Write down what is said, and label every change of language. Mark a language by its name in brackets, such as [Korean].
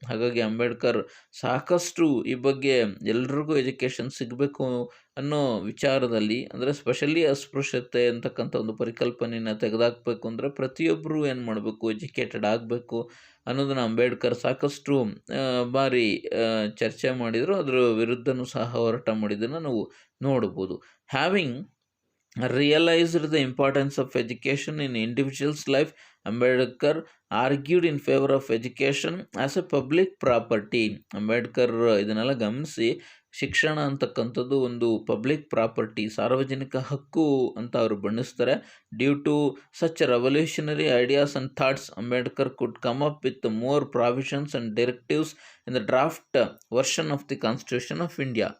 [Kannada] ಹಾಗಾಗಿ ಅಂಬೇಡ್ಕರ್ ಸಾಕಷ್ಟು ಈ ಬಗ್ಗೆ ಎಲ್ರಿಗೂ ಎಜುಕೇಷನ್ ಸಿಗಬೇಕು ಅನ್ನೋ ವಿಚಾರದಲ್ಲಿ, ಅಂದರೆ ಸ್ಪೆಷಲಿ ಅಸ್ಪೃಶ್ಯತೆ ಅಂತಕ್ಕಂಥ ಒಂದು ಪರಿಕಲ್ಪನೆಯನ್ನು ತೆಗೆದುಹಾಕಬೇಕು ಅಂದರೆ ಪ್ರತಿಯೊಬ್ಬರು ಏನು ಮಾಡಬೇಕು, ಎಜುಕೇಟೆಡ್ ಆಗಬೇಕು ಅನ್ನೋದನ್ನು ಅಂಬೇಡ್ಕರ್ ಸಾಕಷ್ಟು ಬಾರಿ ಚರ್ಚೆ ಮಾಡಿದರು. ಅದರ ವಿರುದ್ಧನೂ ಸಹ ಹೋರಾಟ ಮಾಡಿದ್ದನ್ನು ನಾವು ನೋಡ್ಬೋದು. [English] Having realized the importance of education in individual's life, Ambedkar argued in favor of education as a public property. [Kannada] Ambedkar ಇದನ್ನೆಲ್ಲ ಗಮನಿಸಿ ಶಿಕ್ಷಣ ಅಂತಕ್ಕಂಥದ್ದು ಒಂದು ಪಬ್ಲಿಕ್ ಪ್ರಾಪರ್ಟಿ, ಸಾರ್ವಜನಿಕ ಹಕ್ಕು ಅಂತ ಅವರು ಬಣ್ಣಿಸ್ತಾರೆ. [English] Due to such revolutionary ideas and thoughts, Ambedkar could come up with more provisions and directives in the draft version of the constitution of India.